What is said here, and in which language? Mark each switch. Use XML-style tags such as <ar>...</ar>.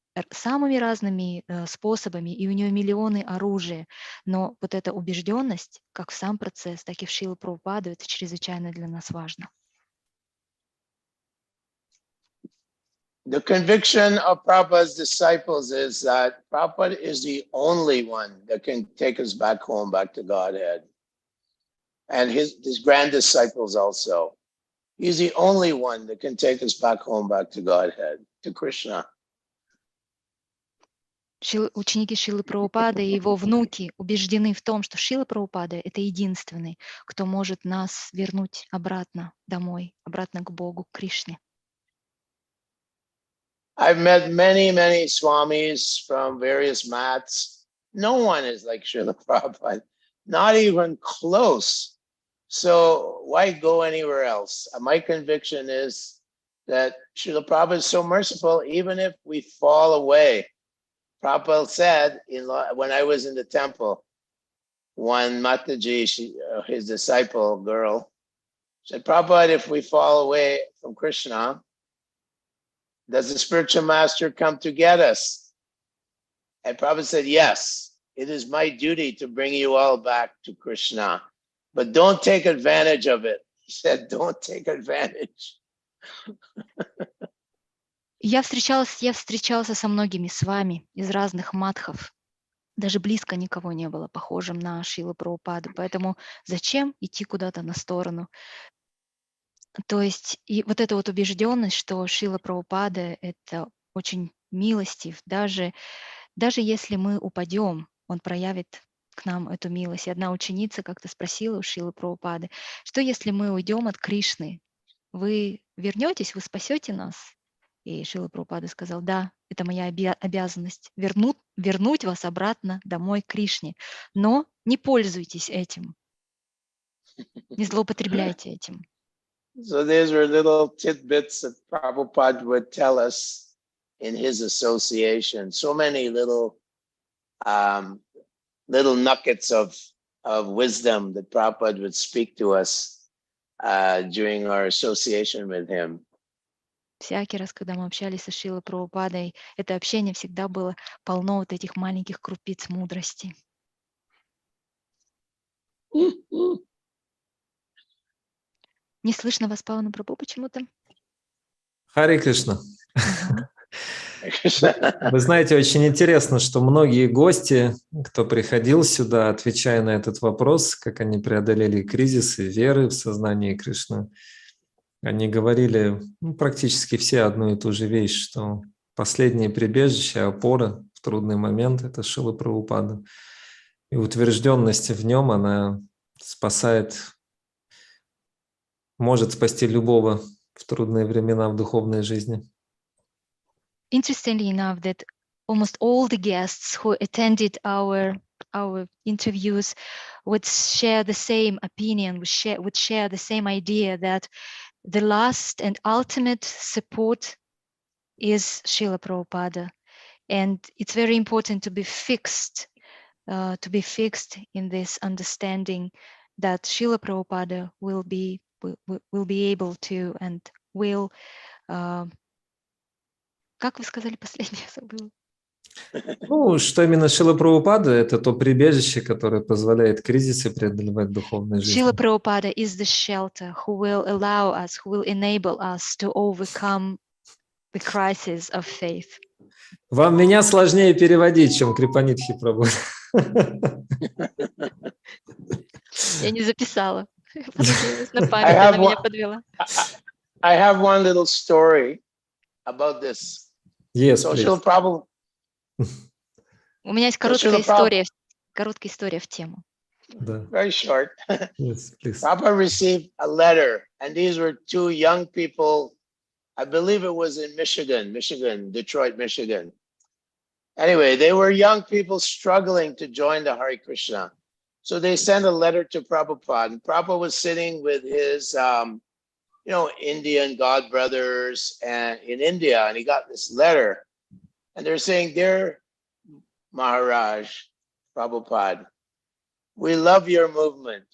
<ru>самыми разными способами, и у нее миллионы оружия, но вот эта убежденность, как в сам процесс, так и в Шрилу Прабхупаду, это чрезвычайно для нас важно.</ru> <en>The conviction of Prabhupada's disciples is that Prabhupada is the only one that can take us back home, back to Godhead. And his grand disciples also. He's the only one that can take us back home, back to Godhead, to Krishna.</en> <ru>Ученики Шрилы Прабхупады и его внуки убеждены в том, что Шрила Прабхупада — это единственный, кто может нас вернуть обратно домой, обратно к Богу, к Кришне.</ru> <en>I've met many swamis from various mats. No one is like Srila Prabhupada, not even close. So why go anywhere else? My conviction is that Srila Prabhupada is so merciful, even if we fall away. Prabhupada said, when I was in the temple, one Mataji, his disciple girl, said, Prabhupada, if we fall away from Krishna, does the spiritual master come to get us? And Prabhupada said, yes, it is my duty to bring you all back to Krishna, but don't take advantage of it. He said, don't take advantage.</en> <ru>Я встречался со многими с вами из разных матхов. Даже близко никого не было похожим на Шрилу Прабхупаду. Поэтому зачем идти куда-то на сторону? То есть и вот эта вот убежденность, что Шрила Прабхупада — это очень милостив, даже если мы упадем, он проявит к нам эту милость. И одна ученица как-то спросила у Шрилы Прабхупады, что если мы уйдем от Кришны, вы вернетесь, вы спасете нас? И Шрила Прабхупада сказал, да, это моя обязанность вернуть вас обратно домой к Кришне, но не пользуйтесь этим, не злоупотребляйте этим.</ru> <en>So these were little tidbits that Prabhupada would tell us in his association. So many little nuggets of wisdom that Prabhupada would speak to us during our association with him.</en> <ru>Всякий раз, когда мы общались со Шрилой Прабхупадой, это общение всегда было полно вот этих маленьких крупиц мудрости. Не слышно вас, Павана Прабху, почему-то? Харе Кришна. Вы знаете, очень интересно, что многие гости, кто приходил сюда, отвечая на этот вопрос, как они преодолели кризисы веры в сознании Кришны, они говорили практически все одну и ту же вещь, что последнее прибежище, опора в трудный момент — это Шрила Прабхупада. И утвержденность в нем, она спасает, может спасти любого в трудные времена в духовной жизни.</ru> <en>Interestingly enough, that almost all the guests who attended our interviews would share the same opinion, would share the same idea that the last and ultimate support is Srila Prabhupada, and it's very important to be fixed in this understanding that Srila Prabhupada will be able to and will.</en> <ru>Как вы сказали последнее, забыла? Ну, что именно Шрила Прабхупада — это то прибежище, которое позволяет кризисы преодолевать в духовной жизни.</ru> <en>Srila Prabhupada is the shelter who will allow us, who will enable us to overcome the crisis of faith.</en> <ru>Вам меня сложнее переводить, чем Крипанидхи Прабху. Я не записала. Понадеялась на память, она меня подвела.</ru> <en>I have one little story about this. Yes, so please. Srila Prabhupada.</en> <ru>У меня есть короткая история в тему.</ru> <en>Very short. Yes, please. Prabhupada received a letter, and these were two young people. I believe it was in Michigan, Detroit, Michigan. Anyway, they were young people struggling to join the Hare Krishna. So they sent a letter to Prabhupada, and Prabhupada was sitting with his, Indian God brothers and in India, and he got this letter, and they're saying, "Dear Maharaj Prabhupada, we love your movement.</en>